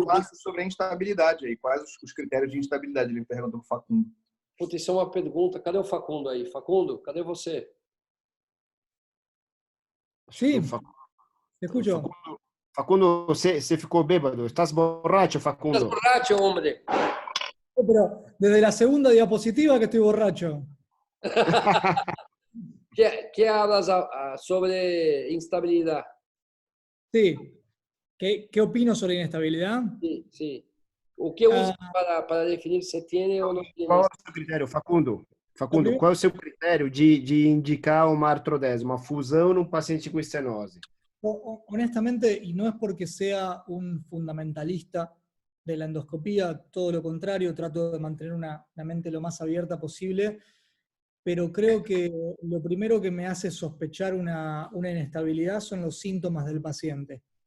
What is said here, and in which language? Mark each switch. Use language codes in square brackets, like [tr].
[pt] do Márcio sobre a instabilidade aí. Quais os critérios de instabilidade? Ele perguntou para o Facundo. Putz, isso é uma pergunta. Cadê o Facundo aí? Facundo, cadê você? [es] Sí, te escucho. [pt] Facundo, você ficou bêbado? [es] Estás borracho, Facundo? Estás borracho, hombre? Pero desde la segunda diapositiva que estoy borracho. ¿Qué hablas sobre instabilidad? Sí. ¿Qué opino sobre inestabilidad? Sí, sí. [pt] O que [es] usas para definir se tiene o no tiene? [pt] Qual é o seu critério, Facundo? Facundo, qual é o seu critério de indicar uma artrodese, uma fusão num paciente com estenose? [es] Honestamente, y no es porque sea un fundamentalista de la endoscopía, todo lo contrario, trato de mantener una mente lo más abierta posible, pero creo que lo primero que me hace sospechar una inestabilidad son los síntomas del paciente.